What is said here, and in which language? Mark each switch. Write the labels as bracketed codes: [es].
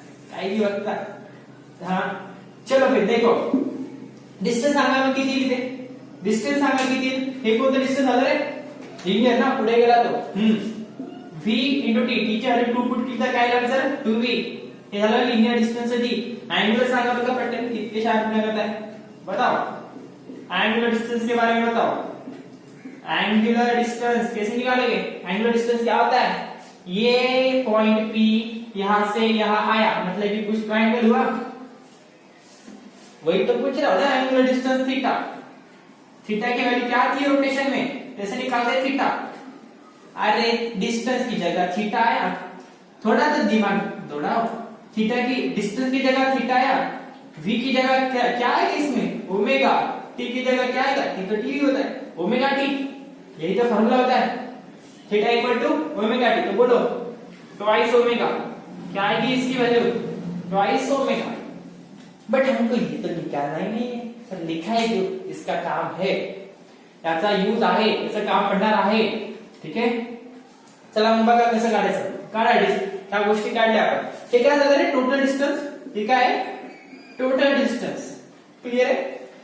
[mr] काही भी बघता। [hi] हाँ चलो फिर देखो [mr] डिस्टेंस सांगा मग किती इथे, डिस्टेंस सांगा किती, हे कोणतं डिस्टेंस झालं रे? लिनियर ना, पुढे गेला तो v into t, t च्या आधी 2 पुट केलं तर काय लागेल सर 2v, हे झालं लिनियर डिस्टेंस दी। एंगुलर सांगा बघा पटकन, [hi] कितने शार्प में करता है बताओ, एंगुलर डिस्टेंस के बारे में बताओ। एंगुलर डिस्टेंस कैसे निकालेंगे? एंगुलर डिस्टेंस क्या होता है? ये पॉइंट p यहां से यहां आया, मतलब कि कुछ ट्रायंगल हुआ, वही तो पूछ रहा हूं ना। एंगुलर डिस्टेंस थीटा, थीटा की वैल्यू क्या थी रोटेशन में, कैसे निकालते हैं थीटा? अरे डिस्टेंस की जगह थीटा आया, थोड़ा तो दिमाग दौड़ाओ, थीटा की डिस्टेंस की जगह थीटा आया, v की जगह क्या है इसमें ओमेगा, t की जगह क्या आएगा, t तो t होता है, ओमेगा t, यही तो फॉर्मूला होता है, theta equal to omega t। तो बोलो ट्वाइस ओमेगा, क्या आएगी इसकी वैल्यू? Twice omega. बट हमको ये तो निकालना ही नहीं है सर, लिखा है जो इसका काम है, [mr] याचा यूज आहे, याचं काम पडणार आहे, ठीक आहे। चला मग बघा कसं काढायचं, काढा त्या गोष्टी काढल्या आपण। हे काय झालं रे टोटल डिस्टन्स, हे काय टोटल डिस्टन्स, क्लियर आहे?